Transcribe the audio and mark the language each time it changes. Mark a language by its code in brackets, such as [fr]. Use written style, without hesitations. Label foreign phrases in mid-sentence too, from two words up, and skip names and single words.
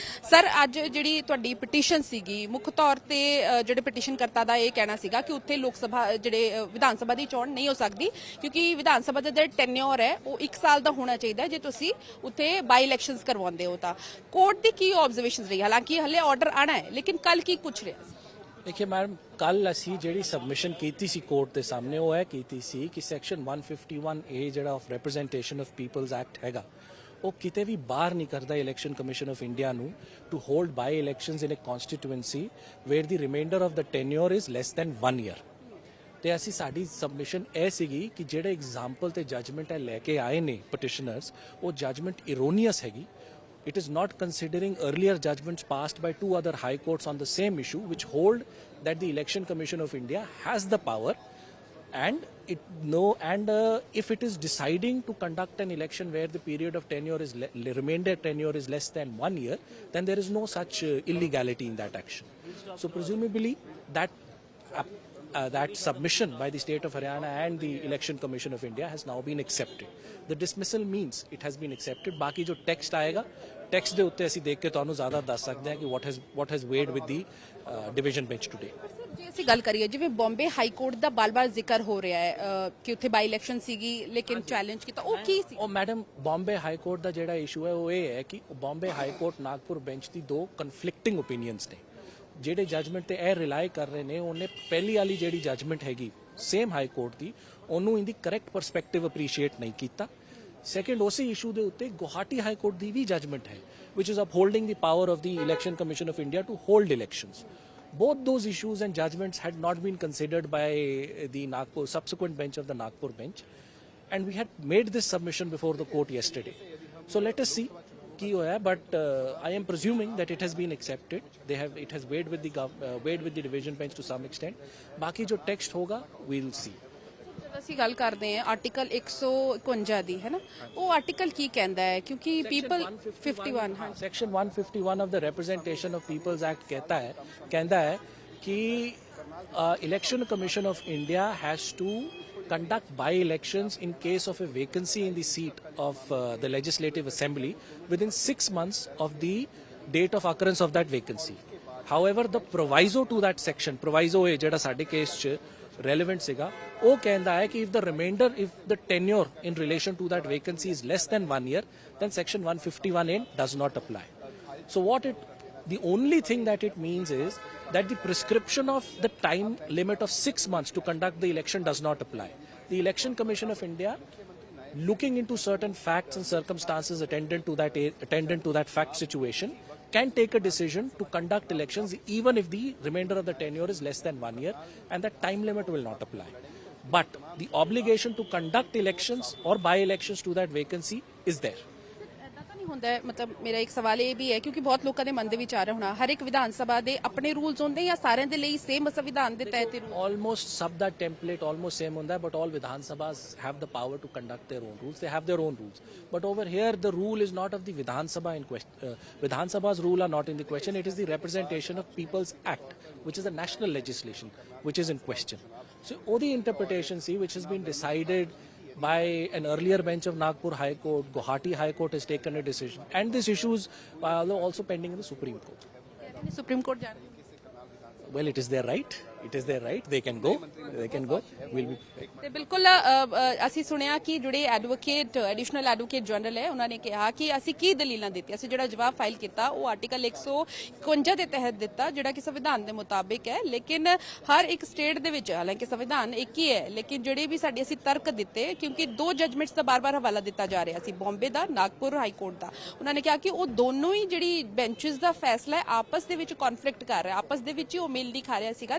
[pa] ਸਰ, ਅੱਜ ਜਿਹੜੀ ਤੁਹਾਡੀ ਪਟੀਸ਼ਨ ਸੀਗੀ, ਮੁੱਖ ਤੌਰ ਤੇ ਜਿਹੜੇ ਪਟੀਸ਼ਨ ਕਰਤਾ ਦਾ ਇਹ ਕਹਿਣਾ ਸੀਗਾ ਕਿ ਉੱਥੇ ਲੋਕ ਸਭਾ ਜਿਹੜੇ ਵਿਧਾਨ ਸਭਾ ਦੀ ਚੋਣ ਨਹੀਂ ਹੋ ਸਕਦੀ ਕਿਉਂਕਿ ਵਿਧਾਨ ਸਭਾ ਦਾ ਜਿਹੜਾ ਟੈਨਿਓਰ ਹੈ ਉਹ 1 ਸਾਲ ਦਾ ਹੋਣਾ ਚਾਹੀਦਾ ਜੇ ਤੁਸੀਂ ਉੱਥੇ [en] by elections [pa] ਕਰਵਾਉਂਦੇ ਹੋ ਤਾਂ। ਕੋਰਟ ਦੀ ਕੀ ਆਬਜ਼ਰਵੇਸ਼ਨਸ ਰਹੀ? ਹਾਲਾਂਕਿ ਹਲੇ ਆਰਡਰ ਆਣਾ ਹੈ ਲੇਕਿਨ ਕੱਲ ਕੀ ਪੁੱਛ ਰਿਹਾ ਸੀ? ਦੇਖਿਏ ਮੈਡਮ, ਕਲ ਅਸੀ ਜੀ ਸਬਮਿਸ਼ਨ ਕੀ ਸੀ ਕੋਰਟ ਕੇ ਸਾਮਨੇ ਵੋ ਹੈ ਕੀ ਸੀ ਕਿ ਸੈਕਸ਼ਨ 151A ਜਿਹੜਾ ਆਫ ਰਿਪਰੈਜ਼ੈਂਟੇਸ਼ਨ ਆਫ ਪੀਪਲਸ ਐਕਟ ਹੈਗਾ ਉਹ ਕਿਤੇ ਵੀ ਬਾਹਰ ਨਹੀਂ ਕਰਦਾ ਇਲੈਕਸ਼ਨ ਕਮਿਸ਼ਨ ਆਫ ਇੰਡੀਆ ਨੂੰ [en] to hold by elections in a constituency where the remainder of the tenure is less than 1 year. [pa] ਤੇ ਅਸੀਂ ਸਾਡੀ ਸਬਮਿਸ਼ਨ ਇਹ ਸੀਗੀ ਕਿ ਜਿਹੜੇ ਐਗਜ਼ਾਮਪਲ ਤੇ ਜਜਮੈਂਟ ਹੈ ਲੈ ਕੇ ਆਏ ਨੇ ਪਟੀਸ਼ਨਰਸ ਉਹ ਜਜਮੈਂਟ ਇਰੋਨੀਅਸ ਹੈਗੀ। [en] It is not considering earlier judgments passed by 2 other high courts on the same issue which hold that the Election Commission of India has the power and if it is deciding to conduct an election where the period of tenure is remainder tenure is less than 1 year, then there is no such illegality in that action. So presumably that submission by the state of Haryana and the Election Commission of India has now been accepted. The dismissal means it has been accepted. [hi] बाकी जो text आएगा, [pa] text ਦੇ ਉੱਤੇ ਅਸੀਂ ਦੇਖ ਕੇ ਤੁਹਾਨੂੰ ਜ਼ਿਆਦਾ ਦੱਸ ਸਕਦੇ ਹਾਂ ਕਿ [en] what has weighed with the division bench today. [pa] ਜੇ ਅਸੀਂ ਗੱਲ ਕਰੀਏ ਜਿਵੇਂ ਬੰਬੇ ਹਾਈ ਕੋਰਟ ਦਾ ਬਾਰ-ਬਾਰ ਜ਼ਿਕਰ ਹੋ ਰਿਹਾ ਹੈ ਕਿ ਉੱਥੇ [en] by election [pa] ਸੀਗੀ ਲੇਕਿਨ ਚੈਲੰਜ ਕੀਤਾ, ਉਹ ਕੀ ਸੀ? ਉਹ ਮੈਡਮ, ਬੰਬੇ ਹਾਈ ਕੋਰਟ ਦਾ ਜਿਹੜਾ ਇਸ਼ੂ ਹੈ ਉਹ ਇਹ ਹੈ ਕਿ ਬੰਬੇ ਹਾਈ ਕੋਰਟ ਨਾਗਪੁਰ ਬੈਂਚ ਦੀ 2 [en] conflicting opinions [pa] ਨੇ। ਜਿਹੜੇ ਜਜਮੈਂਟ ਤੇ ਇਹ ਰਿਲਾਈ ਕਰ ਰਹੇ ਨੇ ਉਹਨੇ ਪਹਿਲੀ ਵਾਲੀ ਜਿਹੜੀ ਜਜਮੈਂਟ ਹੈਗੀ [en] same high court [pa] ਦੀ ਉਹਨੂੰ ਇਹਦੀ [en] correct perspective [pa] ਅਪਰੀਸ਼ੀਏਟ ਨਹੀਂ ਕੀਤਾ। ਸੈਕੰਡ, ਉਸੇ ਇਸ਼ੂ ਦੇ ਉੱਤੇ ਗੁਹਾਟੀ ਹਾਈ ਕੋਰਟ ਦੀ ਵੀ ਜਜਮੈਂਟ ਹੈ [en] which is upholding the power of the Election Commission of India to hold elections. Both those issues and judgments had not been considered by the Nagpur subsequent bench of the Nagpur bench, and we had made this submission before the court yesterday. So let us see [pa] ਕੀ ਹੋਇਆ, [en] but I am presuming that it has been accepted. It has weighed with the division bench to some extent. [hi] बाकी जो text होगा [en] we'll see. [pa] ਅਸੀਂ ਗੱਲ ਕਰਦੇ ਹਾਂ ਆਰਟੀਕਲ 151 ਦੀ, ਹੈ ਨਾ, ਉਹ ਆਰਟੀਕਲ ਕੀ ਕਹਿੰਦਾ ਹੈ? ਕਿਉਂਕਿ ਪੀਪਲ 51 ਹਾਂ [en] Section 151 of the Representation of Peoples Act [pa] ਕਹਿੰਦਾ ਹੈ ਕਿ [en] Election Commission of India has to conduct by-elections in case of a vacancy in the seat of the Legislative Assembly within 6 months of the date of occurrence of that vacancy. However, the proviso to that section, proviso [pa] ਹੈ ਜੇੜਾ ਸਾਡੇ ਕੇਸ ਚ relevant ਸੀਗਾ, [hi] वो कहता है कि [en] if the tenure in relation to that vacancy is less than 1 year, then section 151A does not apply. So the only thing that it means is that the prescription of the time limit of 6 months to conduct the election does not apply. The Election Commission of India, looking into certain facts and circumstances attendant to that fact situation, can take a decision to conduct elections even if the remainder of the tenure is less than 1 year, and that time limit will not apply. But the obligation to conduct elections or by-elections to that vacancy is there. [pa] ਹੁੰਦਾ ਹੈ, ਮਤਲਬ ਮੇਰਾ ਇੱਕ ਸਵਾਲ ਇਹ ਵੀ ਹੈ ਕਿਉਂਕਿ ਬਹੁਤ ਲੋਕਾਂ ਦੇ ਮਨ ਦੇ ਵਿੱਚ ਆ ਰਿਹਾ ਹੋਣਾ ਹਰ ਇੱਕ ਵਿਧਾਨ ਸਭਾ ਦੇ ਆਪਣੇ ਰੂਲਸ ਹੁੰਦੇ ਜਾਂ ਸਾਰਿਆਂ ਦੇ ਲਈ ਸੇਮ ਸੰਵਿਧਾਨ ਦੇ ਤਹਿਤ almost ਸਭ ਦਾ ਟੈਂਪਲੇਟ [en] almost same [pa] ਹੁੰਦਾ ਹੈ, [en] but all ਵਿਧਾਨ ਸਭਾs have the power to conduct their own rules. They have their own rules, but over here the rule is not of the Vidhan Sabha in question. Vidhan Sabha's rule are not in the question. It is the Representation of People's Act, which is a national legislation, which is in question. So all the interpretation which has been decided by an earlier bench of Nagpur High Court, Guwahati High Court has taken a decision, and this issue is also pending in the Supreme Court. Supreme Court Well, it is their right. It is their right. They can go. We'll be. [pa] ਤੇ ਬਿਲਕੁਲ ਅਸੀਂ ਸੁਣਿਆ ਕਿ ਜਿਹੜੇ [en] Additional Advocate General [pa] ਹੈ ਉਹਨਾਂ ਨੇ ਕਿਹਾ ਕਿ ਅਸੀਂ ਕੀ ਦਲੀਲਾਂ ਦਿੱਤੀਆਂ, ਅਸੀਂ ਜਿਹੜਾ ਜਵਾਬ ਫਾਈਲ ਕੀਤਾ ਉਹ ਆਰਟੀਕਲ 151 ਦੇ ਤਹਿਤ ਦਿੱਤਾ ਜਿਹੜਾ ਕਿ ਸੰਵਿਧਾਨ ਦੇ ਮੁਤਾਬਿਕ ਹੈ, ਲੇਕਿਨ ਹਰ ਇੱਕ ਸਟੇਟ ਦੇ ਵਿੱਚ ਹਾਲਾਂਕਿ ਸੰਵਿਧਾਨ ਇੱਕ ਹੀ ਹੈ ਲੇਕਿਨ ਜਿਹੜੇ ਵੀ ਸਾਡੇ ਅਸੀਂ ਤਰਕ ਦਿੱਤੇ ਕਿਉਂਕਿ 2 ਜਜਮੈਂਟਸ ਦਾ ਬਾਰ-ਬਾਰ ਹਵਾਲਾ ਦਿੱਤਾ ਜਾ ਰਿਹਾ ਸੀ, ਬੰਬੇ ਦਾ, ਨਾਗਪੁਰ ਹਾਈ ਕੋਰਟ ਦਾ, ਉਹਨਾਂ ਨੇ ਕਿਹਾ ਕਿ ਉਹ ਦੋਨੋਂ ਹੀ ਜਿਹੜੀ ਬੈਂਚਸ ਦਾ ਫੈਸਲਾ ਹੈ ਆਪਸ ਦੇ ਵਿੱਚ ਕਨਫਲਿਕਟ ਕਰ ਰਿਹਾ, ਆਪਸ ਦੇ ਵਿੱਚ ਹੀ ਉਹ ਮੇਲ ਨਹੀਂ ਖਾ ਰਿਹਾ ਸੀਗਾ।